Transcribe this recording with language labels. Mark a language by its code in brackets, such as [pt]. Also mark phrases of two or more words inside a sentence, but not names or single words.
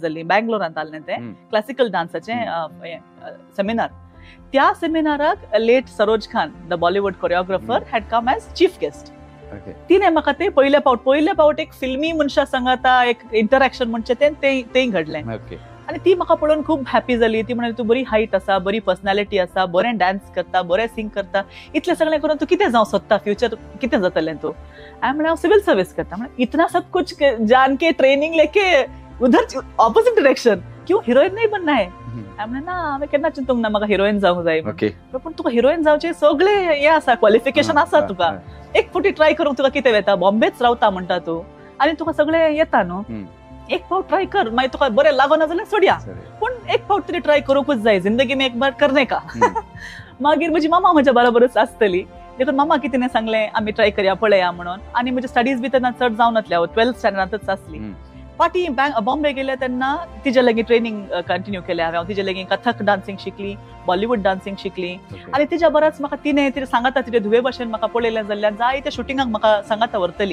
[kok] जाल्ली बँगलोरांत आसलें तें क्लासिकल डान्साचें सेमिनार त्या सेमिनाराक [en] late Saroj Khan the Bollywood choreographer had come as chief guest [kok] तिणें म्हाका तें पयले फावट एक फिल्मी मनशा सांगाता एक इंटरॅक्शन म्हणचे तें घडलें आनी ती म्हाका पळोवन खूब हॅपी जाली ती म्हणाली तूं बरी हायट आसा बरी पर्सनॅलिटी आसा बरें डान्स करता बरें सिंग करता इतलें सगळें करून तूं कितें जावं सोदता फ्युचर कितें जातलें तूं हांवें म्हळें हांव [en] civil service [kok] करता म्हळ्यार [hi] इतना सब कुछ जान के ट्रेनिंग लेके उधर ऑपोजिट डायरेक्शन क्यों हिरोईन नाही बनना है [kok] हांवें म्हळें ना हांवें केन्ना चिंतूंक ना म्हाका हिरोईन जावंक जाय पूण तुका हिरोईन जावचें सगळें हें आसा क्वॉलिफिकेशन आसा तुका एक फावटी ट्राय करूंक तुका कितें वेता बॉम्बेच रावता म्हणटा तूं आनी तुका सगळें येता न्हू, एक फावट ट्राय कर, मागीर तुका बरें लागना जाल्यार सोडया, पूण एक फावट तरी ट्राय करूंकूच जाय, [hi] जिंदगी में एक बार करने का. [kok] मागीर म्हजी मामा म्हज्या बरोबरच आसतली, देखून मामा कितें सांगलें आमी ट्राय करया पळया म्हणून. आनी म्हजी स्टडीज बी तेन्ना चड जावन नासल्या, 12th स्टँडर्डांतच आसली. फाटी बॉम्बे गेले तेन्ना तिच्या लागीं [en] training continue [kok] केलें हांवें. तिच्या लागीं कथक डान्सिंग शिकली, बॉलिवूड डान्सिंग शिकली, आनी तिच्या बराच म्हाका तिणें सांगाता तिचे धुवे भशेन म्हाका पळयलें जाल्यार जायत्या शुटिंगाक म्हाका सांगाता व्हरतली.